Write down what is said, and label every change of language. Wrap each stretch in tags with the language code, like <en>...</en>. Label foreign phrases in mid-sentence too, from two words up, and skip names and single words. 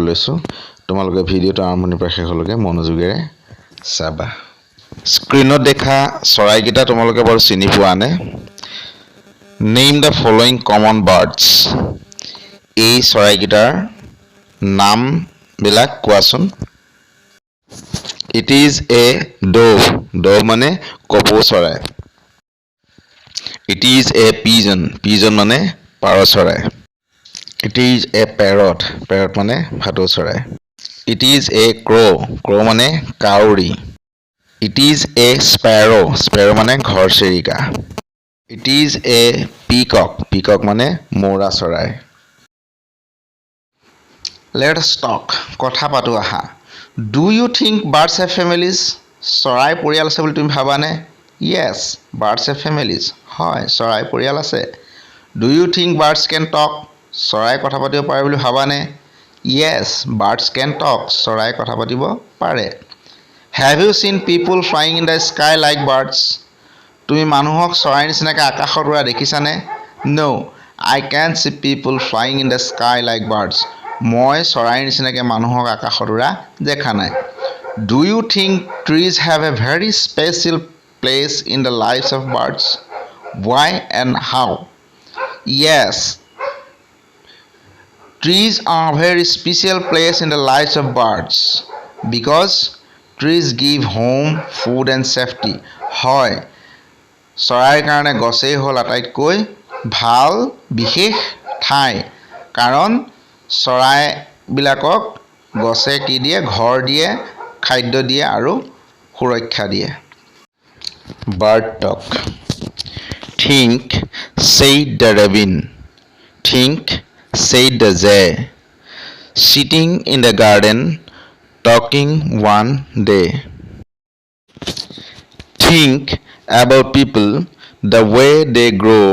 <as>লৈছোঁ তোমালোকে ভিডিঅ'টো আৰম্ভণিৰ পৰা শেষলৈকে মনোযোগেৰে চাবা স্ক্ৰীনত দেখা চৰাইকেইটা তোমালোকে বাৰু চিনি পোৱানে</as> <en>name the following common birds</en> <as>এই চৰাইকেইটাৰ নামবিলাক কোৱাচোন</as> <en>it is a dove</en> <as>ডভ মানে কপৌ চৰাই</as> <en>It is a pigeon.</en> <as>Pigeon মানে পাৰ চৰাই.</as> <en>It is a parrot.</en> <as>Parrot মানে ভাটৌ চৰাই.</as> <en>It is a crow.</en> <as>Crow মানে কাউৰী.</as> <en>It is a sparrow.</en> <as>Sparrow মানে ঘৰচিৰিকা.</as> <en>It is a peacock.</en> <as>Peacock মানে মৌৰা চৰাই.</as> <en>Let us talk.</en> <as>কথা পাতো আহা.</as> <en>Do you think birds have families?</en> <as>চৰাই পৰিয়াল আছে বুলি তুমি ভাবানে?</as> <en>Yes, birds have families.</en> <as>হয় চৰাই পৰিয়াল আছে</as> <en>Do you think birds can talk?</en> <as>চৰাই কথা পাতিব পাৰে বুলি ভাবানে</as> <en>Yes, birds can talk.</en> <as>চৰাই কথা পাতিব পাৰে</as> <en>Have you seen people flying in the sky like birds?</en> <as>তুমি মানুহক চৰাই নিচিনাকৈ আকাশত উৰা দেখিছানে</as> <en>No, I can't see people flying in the sky like birds.</en> <as>মই চৰাই নিচিনাকৈ মানুহক আকাশত উৰা দেখা নাই</as> <en>Do you think trees have a very special place in the lives of birds? Why and how? Yes, trees are a very special place in the lives of birds because trees give home, food and safety.</en> <as>হয় চৰাইৰ কাৰণে গছেই হ'ল আটাইতকৈ ভাল বিশেষ ঠাই কাৰণ চৰাইবিলাকক গছে কি দিয়ে ঘৰ দিয়ে খাদ্য দিয়ে আৰু সুৰক্ষা দিয়ে</as> <en>Bird talk. Think, said the robin. Think, said the jay. Sitting in the garden, talking one day. Think about people, the way they grow.</en>